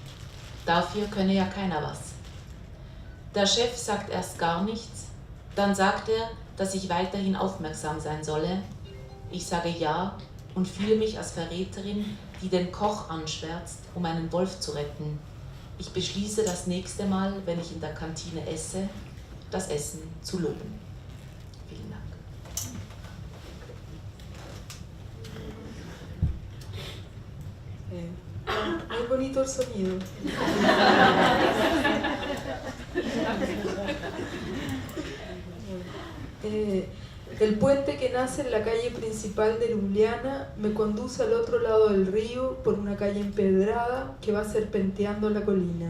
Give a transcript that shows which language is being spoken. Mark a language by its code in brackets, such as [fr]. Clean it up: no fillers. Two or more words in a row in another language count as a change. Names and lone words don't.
[de] Dafür könne ja keiner was. Der Chef sagt erst gar nichts, dann sagt er, dass ich weiterhin aufmerksam sein solle. Ich sage ja und fühle mich als Verräterin, die den Koch anschwärzt, um einen Wolf zu retten. Ich beschließe das nächste Mal, wenn ich in der Kantine esse, das Essen zu loben. Vielen Dank. [es] Muy bonito el sonido. El puente que nace en la calle principal de Ljubljana me conduce al otro lado del río por una calle empedrada que va serpenteando la colina.